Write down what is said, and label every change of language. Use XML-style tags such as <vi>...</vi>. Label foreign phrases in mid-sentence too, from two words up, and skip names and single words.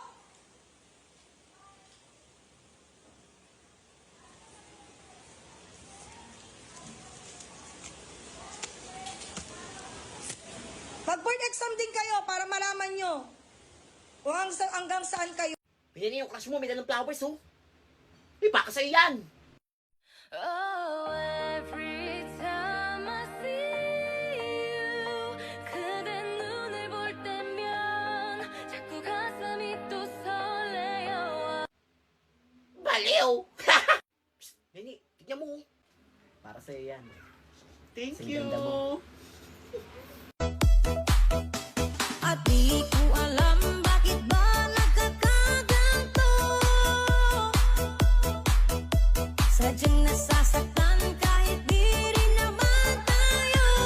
<tl>Mag-board exam din kayo para malaman nyo kung hanggang saan kayo. Pinili yung crush mo, may dalang flowers, oh. Di ba ka sa'yo yan?</tl> <en>Oh, every time I see you</en> <ko>그대 눈을 볼 때면 자꾸 가슴이 또 설레요</ko> <tl>Baliw! Psst, Nini, tignan mo. Para sa'yo yan. Thank Kasing</tl> <en>you.</en> <tl>ganda mo. At di ko alam bakit ba nagkakaganto Sadyang nasasaktan kahit di rin naman tayo</tl>